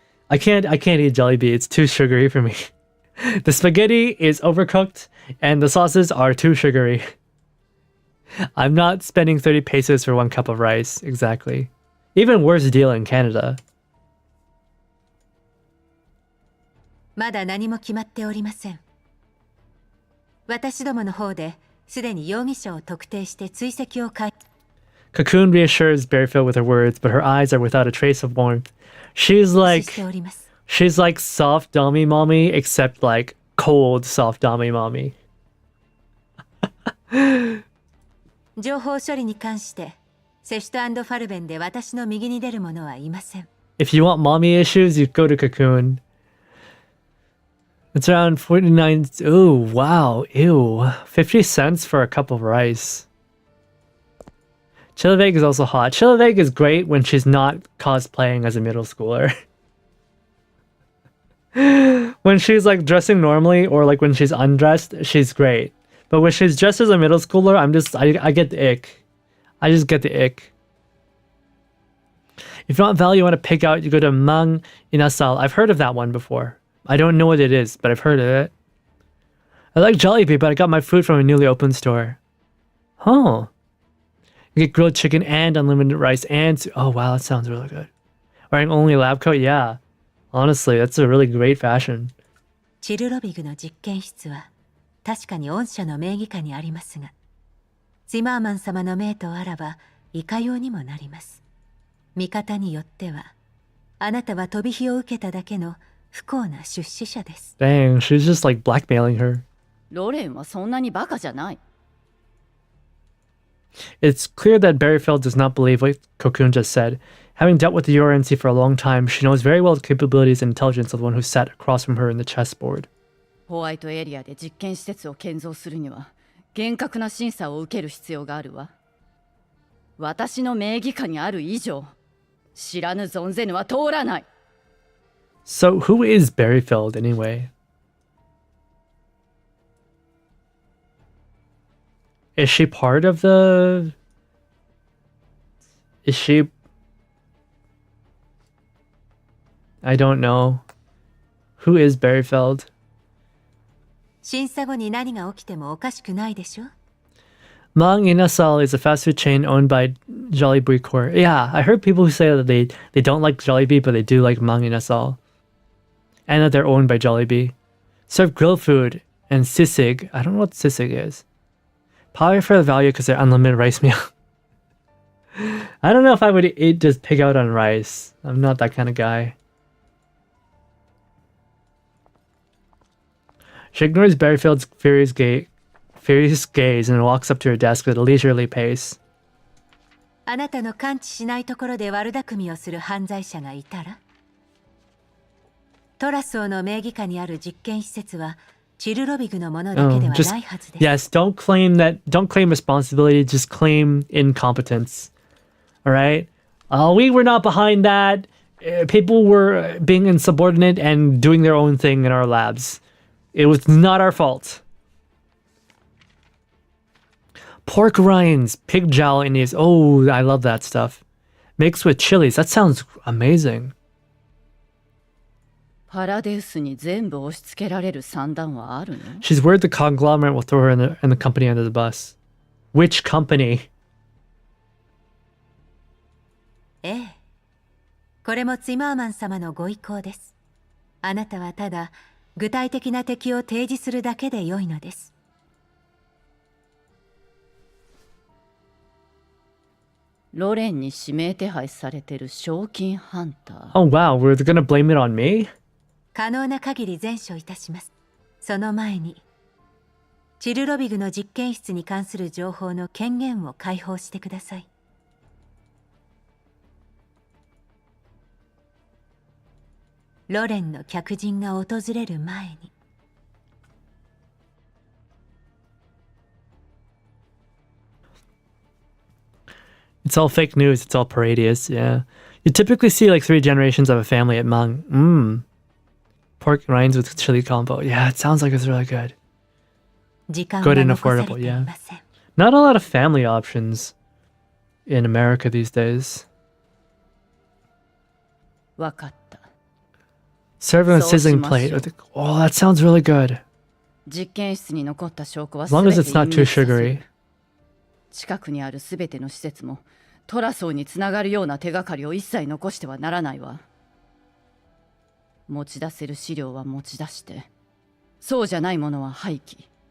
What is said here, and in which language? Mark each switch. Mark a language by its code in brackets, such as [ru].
[en] I can't eat Jollibee. It's too sugary for me. The spaghetti is overcooked and the sauces are too sugary. I'm not spending 30 pesos for 1 cup of rice. Exactly. Even worse deal in Canada. [ja] まだ何も決まっておりません。私どもの方ですでに容疑者を特定して追跡を開 [en] Cocoon reassures Bearfield with her words, but her eyes are without a trace of warmth. She's [ja] 始 [en] like [ja] しております。 [en] she's like soft Dommy mommy, except like cold soft Dommy mommy. [ja] 情報処理に関してセシュト&ファルベンで私の右に出る者はいません。 [en] If you want mommy issues, you go to Cocoon. It's around 49. Ooh, wow. Ew. 50 cents for a cup of rice. Chiliveg is also hot. Chiliveg is great when she's not cosplaying as a middle schooler. When she's like dressing normally or like when she's undressed, she's great. But when she's dressed as a middle schooler, I get the ick. I just get the ick. If you want value, you want to pick out, you go to Mang Inasal. I've heard of that one before. I don't know what it is, but I've heard of it. I like Jollibee, but I got my food from a newly opened store. Huh. You get grilled chicken and unlimited rice and... Oh, wow, that sounds really good. Wearing only lab coat? Yeah. Honestly, that's a really great fashion. [ja] チルロビグの実験室は確かに御社の名義下にありますが、ツィマーマン様の命とあらばいかようにもなります。見方によっては、あなたは飛び火を受けただけの不幸な出資者です。 [en] Dang, she's just like blackmailing her. [ja] ロレンはそんなにバカじゃない。 [en] It's clear that Berryfield does not believe what Cocoon just said. Having dealt with the URNC for a long time, she knows very well the capabilities and intelligence of the one who sat across from her in the chessboard. [ja] ホワイトエリアで実験施設を建造するには厳格な審査を受ける必要があるわ。私の名義下にある以上、知らぬ存ぜぬは通らない。 [en] So who is Berryfield anyway? Is she part of the... Is she... I don't know. Who is Berryfield? [ja] 審査後に何が起きてもおかしくないでしょ。 [en] Mang Inasal is a fast food chain owned by Jollibee Corp. Yeah, I heard people who say that they don't like Jollibee, but they do like Mang Inasal. And that they're owned by Jollibee. Serve grilled food and sisig. I don't know what sisig is. Probably for the value because they're unlimited rice meal. I don't know if I would eat just pig out on rice. I'm not that kind of guy. She ignores Berryfield's furious gaze and walks up to her desk at a leisurely pace. [ja] あなたの感知しないところで悪巧みをする犯罪者がいたら、トラス王の名義下にある実験施設はチルロビグのものだけではないはずです。 [en] Yes, don't claim responsibility, just claim incompetence. All right? We were not behind that. People were being insubordinate and doing their own thing in our labs. It was not our fault. Pork rinds, pig jowl in these. Oh, I love that stuff. Mixed with chilies. That sounds amazing. [ja] パラデウスに全部押し付けられる算段はあるの？ [en] She's worried the conglomerate will throw her and the company under the bus. Which company? [ja] ええ。これもツィマーマン様のご意向です。あなたはただ具体的な敵を提示するだけで良いのです。ロレンに指名手配されてる賞金ハンター。 [en] Oh wow, we're gonna blame it on me? [ja] 可能な限り前処いたします。その前に、チルロビグの実験室に関する情報の権限を解放してください。ロレンの客人が訪れる前に。 [en] It's all fake news. It's all paradius. Yeah. You typically see like 3 generations of a family at Mang. Pork rinds with chili combo. Yeah, it sounds like it's really good. Good and affordable, yeah. Not a lot of family options in America these days. [ja] わかった。 [en] Serve on a sizzling plate. Oh, that sounds really good. [ja] 実験室に残った証拠は [en] As [ja] 全 [en] long [ja] て [en] as it's not [ja] 隠 [en] too [ja] 滅させる [en] sugary. [ja] 近くにあるすべての施設もトラソーにつながるような手がかりを一切残してはならないわ。持ち出せる資料は持ち出して、そうじゃないものは廃棄。